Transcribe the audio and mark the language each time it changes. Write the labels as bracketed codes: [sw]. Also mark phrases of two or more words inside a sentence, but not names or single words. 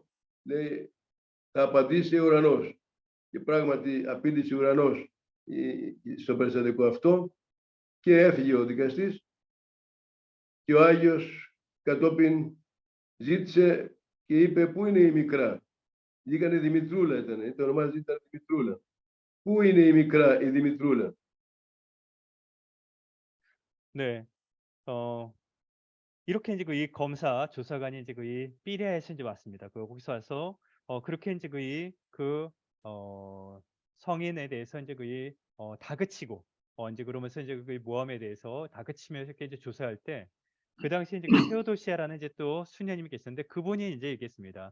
[el] Λέει, θα απαντήσει ο ουρανός. Και πράγματι απήντησε ο ουρανός στο περιστατικό αυτό και έφυγε ο δικαστής και ο Άγιος κατόπιν ζήτησε και είπε, πού είναι η μικρά. Λίγανε Δημητρούλα ήταν, το όνομά ήταν Δημητρούλα. Πού είναι η μικρά η Δημητρούλα. [ko] 네. 이렇게 이제 그 이 검사 조사관이 이제 그 이 삐레아에서 이제 왔습니다. 거기서 와서 그렇게 이제 그 성인에 대해서 이제 그 다그치고 이제 그러면서 이제 그 모함에 대해서 다그치면서 이렇게 이제 조사할 때 그 당시에 이제 그 테오도시아라는 이제 또 수녀님이 계셨는데 그분이 이제 얘기했습니다.